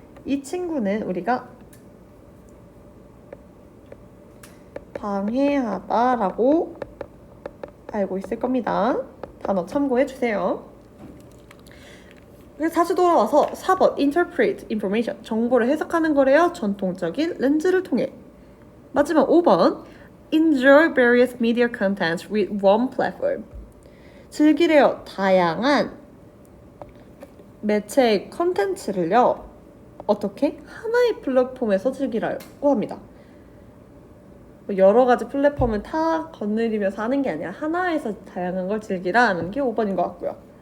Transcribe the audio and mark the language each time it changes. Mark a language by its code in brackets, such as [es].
[ko] 이 친구는 우리가 방해하다라고 알고 있을 겁니다. 단어 참고해주세요. 그래서 다시 돌아와서 4번 interpret information, 정보를 해석하는 거래요. 전통적인 렌즈를 통해. [en] 마지막 5번 enjoy various media contents with one platform. [ko] 즐기래요. 다양한 매체의 컨텐츠를요. 어떻게? 하나의 플랫폼에서 즐기라고 합니다. 여러 가지 플랫폼을 다 거느리면서 하는 게 아니라 하나에서 다양한 걸 즐기라는 게 5번인 것 같고요.